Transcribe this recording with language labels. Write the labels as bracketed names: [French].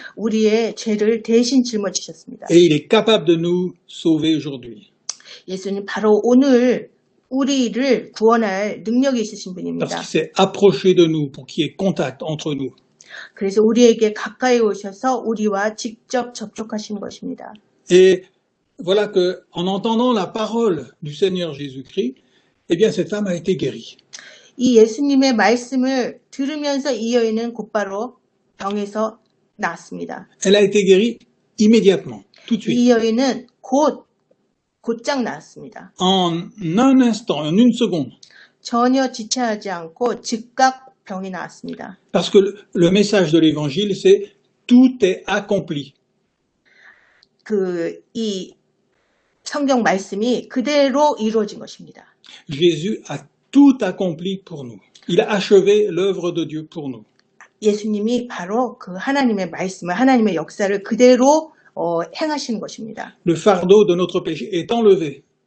[Korean] 우리의 죄를 대신 짊어지셨습니다. [French] Et il est capable de nous sauver aujourd'hui. [Korean] 예수님 바로 오늘 우리를 구원할 능력이 있으신 [French] Parce [Korean] 분입니다. [French] qu'il s'est approché de nous pour qu'il y ait contact entre nous. [Korean] 그래서 우리에게 가까이 오셔서 우리와 직접 접촉하신 것입니다. [French] Et voilà que, en entendant la parole du Seigneur Jésus-Christ, eh bien, cette femme a été guérie. [Korean] 이 예수님의 말씀을 들으면서 이 여인은 곧바로 병에서 나았습니다. [French] Elle a été guérie immédiatement, tout de suite. [Korean] 이 여인은 곧장 나았습니다. [French] En un instant, en une seconde. [Korean] 전혀 지체하지 않고 즉각 병이 나았습니다. [French] Parce que le message de l'évangile, c'est tout est accompli. [Korean] 이 성경 말씀이 그대로 이루어진 것입니다. [French] Jésus a tout accompli pour nous. Il a achevé l'œuvre de Dieu pour nous. [Korean] 예수님이 바로 그 하나님의 말씀을, 하나님의 역사를 그대로 행하시는 것입니다. [French] Le fardeau de notre péché est enlevé.